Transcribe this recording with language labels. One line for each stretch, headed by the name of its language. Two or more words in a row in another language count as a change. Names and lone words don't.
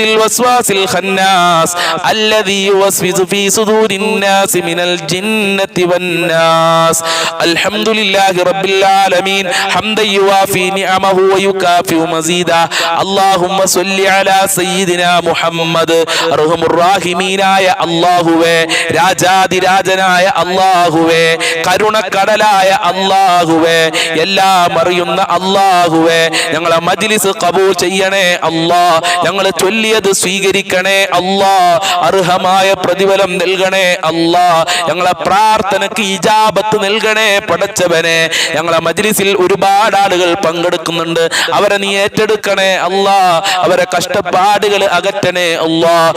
Arabic: الوسواس الخناس الذي يوسوس في صدور الناس من الجنة والناس الحمد لله رب العالمين حمدا يوافي نعمه ويكافئ مزيدا اللهم صل على سيدنا محمد أرحم الراحمين يا അല്ലാഹുവേ
Malayalam: രാജാതിരാജനായ അല്ലാഹുവേ കരുണക്കടലായ അല്ലാഹുവേ എല്ലാം അറിയുന്ന അല്ലാഹുവേ ഞങ്ങളെ മജ്ലിസ് ഖബൂൽ ചെയ്യണേ അല്ലാ ഞങ്ങൾ ചൊല്ലിയത് സ്വീകരിക്കണേ അല്ലാ അർഹമായ പ്രതിഫലം നൽകണേ അല്ലാ ഞങ്ങളെ പ്രാർത്ഥനയ്ക്ക് ഇജാബത്ത് നൽകണേ പടച്ചവനെ ഞങ്ങളെ മജ്ലിസിൽ ഒരുപാട് ആളുകൾ പങ്കെടുക്കുന്നുണ്ട് അവരെ നീ ഏറ്റെടുക്കണേ അല്ലാ അവരെ കഷ്ടപ്പാടുകൾ അകറ്റണേ അല്ലാ